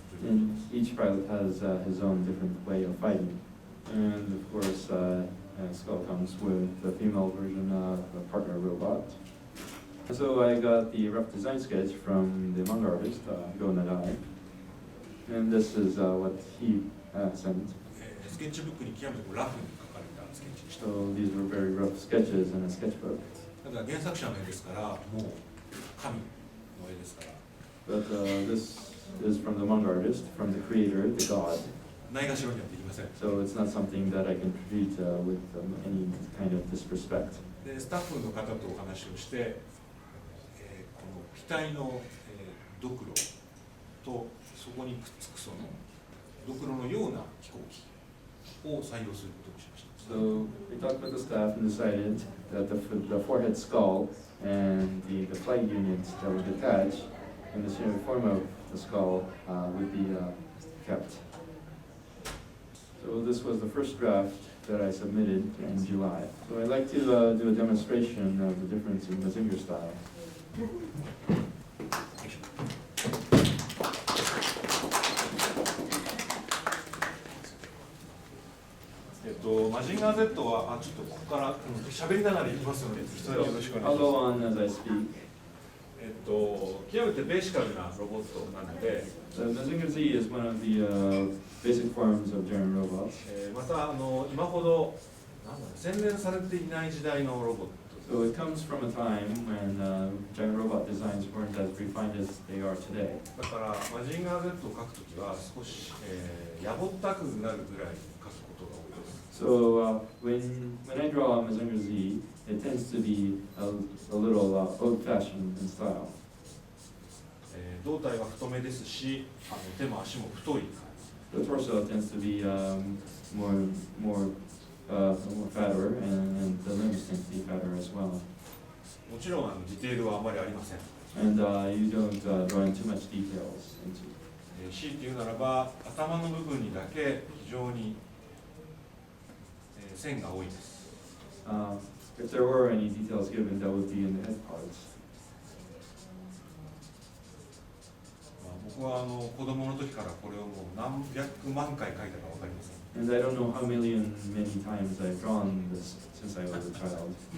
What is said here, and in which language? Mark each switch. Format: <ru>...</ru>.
<en>And each pilot has his own different way of fighting. And of course, Skull comes with the female version of a partner robot. So I got the rough design sketch from the manga artist, Go Nagai. And this is what he sent.</en> <ja>スケッチブックに極めてラフに描かれたスケッチでした。</ja> <en>So these were very rough sketches in a sketchbook.</en> <ja>ただ原作者の絵ですから、もう神の絵ですから。</ja> <en>But this is from the manga artist, from the creator, the god.</en> <ja>ないがしろにはできません。</ja> <en>So it's not something that I can treat with any kind of disrespect.</en> <ja>でスタッフの方とお話をして、この機体の、ドクロとそこにくっつくそのドクロのような飛行機を採用することにしました。</ja> <en>So we talked with the staff and decided that the forehead skull and the flight unit that would attach in the form of the skull would be kept. So this was the first draft that I submitted in July. So I'd like to do a demonstration of the difference in Mazinger style.</en> <ja>マジンガー Z はちょっとここから喋りながらいきますので、それはよろしくお願いし</ja> <en>I'll</en> <ja>ます。</ja> <en>go on as I speak.</en> <ja>極めてベーシカルなロボットなので、</ja> <en>The Mazinger Z is one of the basic forms of German robots.</en> <ja>また今ほど洗練されていない時代のロボット。</ja> <en>So it comes from a time when giant robot designs weren't as refined as they are today.</en> <ja>だからマジンガー Z を描くときは少し、やぼったくなるぐらい描くことが多いです。</ja> <en>So when I draw Mazinger Z, it tends to be a little old-fashioned in style.</en> <ja>胴体は太めですし、手も足も太い。</ja> <en>The torso tends to be more fatter, and the limbs tend to be fatter as well.</en> <ja>もちろんディテールはあまりありません。</ja> <en>And you don't draw in too much details into.</en> <ja>強いて言うならば、頭の部分にだけ非常に、線が多いです。</ja> <en>If there were any details given, that would be in the head parts.</en> <ja>僕は子供の時からこれをもう何百万回描いたか分かりません。</ja> <en>And I don't know how many times I've drawn this since I was a child.</en>